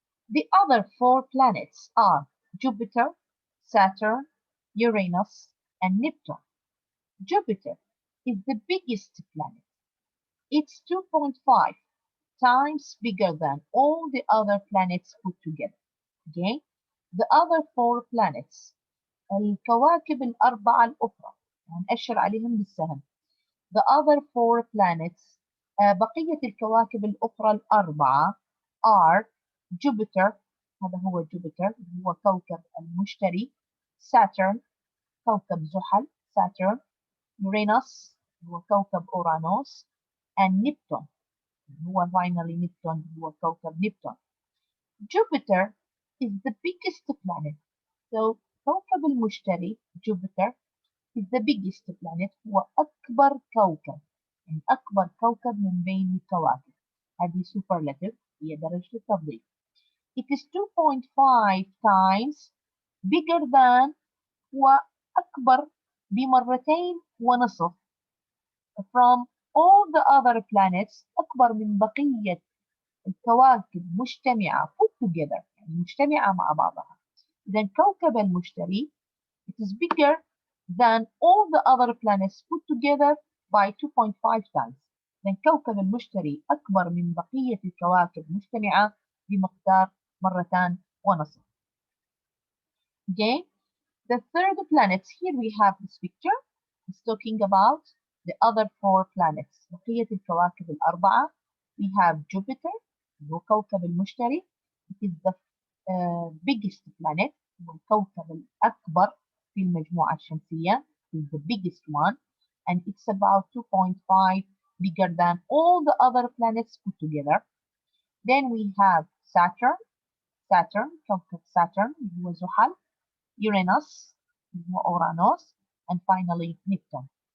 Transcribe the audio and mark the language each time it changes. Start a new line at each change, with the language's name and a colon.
English: The other 4 planets are Jupiter, Saturn, Uranus, and Neptune. Jupiter is the biggest planet. It's 2.5 times bigger than all the other planets put together. Okay? The other 4 planets,
Arabic: الكواكب الأربعة الأخرى هنأشر عليهم بالسهم.
English: The other 4 planets,
Arabic: بقية الكواكب الأخرى الأربعة are Jupiter, هذا هو Jupiter هو كوكب المشتري, Saturn كوكب زحل Saturn, Uranus هو كوكب أورانوس, and Neptune هو finally Neptune هو كوكب Neptune.
English: Jupiter is the biggest planet. So
Arabic: كوكب المشتري
English: Jupiter is the biggest planet.
Arabic: هو أكبر كوكب يعني أكبر كوكب من بين الكواكب. هذه superlative هي درجة التفضيل.
English: It is 2.5 times bigger than
Arabic: وأكبر بمرتين ونصف
English: from all the other planets
Arabic: أكبر من بقية الكواكب مجتمعة
English: put together
Arabic: يعني مجتمعة مع بعضها. إذن كوكب المشتري
English: it is bigger than all the other planets put together by 2.5 times.
Arabic: إذن كوكب المشتري أكبر من بقية الكواكب مجتمعة بمقدار مرتان ونصف.
English: Okay, the third planet, here we have this picture. It's talking about the other 4 planets.
Arabic: بقية الكواكب الأربعة.
English: We have Jupiter,
Arabic: هو كوكب المشتري.
English: It is the biggest planet,
Arabic: هو الكوكب الأكبر في المجموعة الشمسية.
English: It is the biggest one, and it's about 2.5 bigger than all the other planets put together. Then we have Saturn, كوكب Saturn,
Arabic: هو زحل.
English: Uranus, Uranus, and finally Neptune.